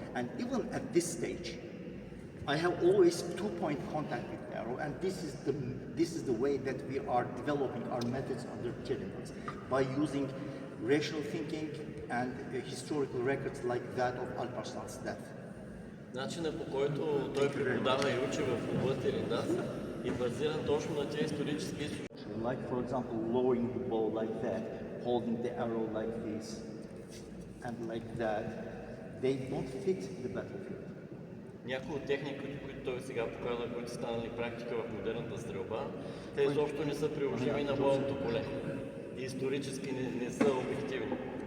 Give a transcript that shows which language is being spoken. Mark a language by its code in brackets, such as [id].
[en] And even at this stage, I have always two-point contact with the arrow, and this is the way that we are developing our methods under Kranevo by using rational thinking and historical records like that of Alparslan's death. [bg] Начинът по който той преподава и учи в областта Риндас е базиран точно на тези исторически източници. [en] Like, for example, lowering the bow like that, holding the arrow like this, and like that, they don't fit the battlefield. [bg] Някои от техниките, които той сега показва, които са станали практика в модерната стрелба, те изобщо не са приложими на бойното поле. И исторически не са обективни.